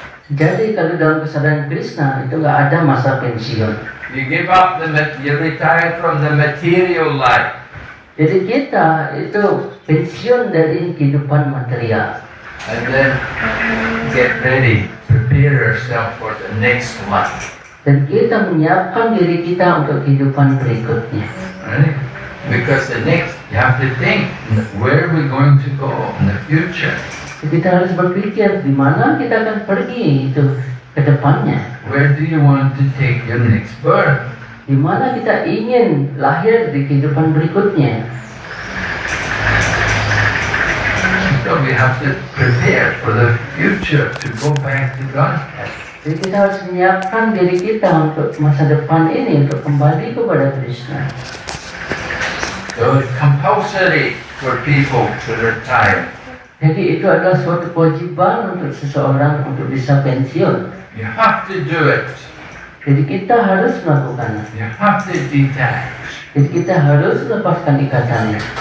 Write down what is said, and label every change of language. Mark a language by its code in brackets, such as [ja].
[id] Jadi kalau dalam kesadaran Krishna itu nggak ada masa pensiun. [en] You give up you retire from the material life. [id] Jadi kita itu pensiun dari kehidupan material. [en] And then get ready, prepare yourself for the next life. [id] Dan kita menyiapkan diri kita untuk kehidupan berikutnya. [en] Right? Because the next You have to think, where are we going to go in the future? [id] Kita harus berpikir di mana kita akan pergi itu ke depannya. [en] Where do you want to take your next birth? [id] Di mana kita ingin lahir di kehidupan berikutnya. [en] So we have to prepare for the future to go back to Godhead. [id] Jadi kita harus menyiapkan diri kita untuk masa depan ini, untuk kembali kepada Krishna. [en] So it's compulsory for people to retire. [id] Jadi itu adalah suatu kewajiban untuk seseorang untuk bisa pensiun. [en] You have to do it. [id] Jadi kita harus melakukannya. [en] You have to detach. [id] Jadi kita harus lepaskan ikatannya.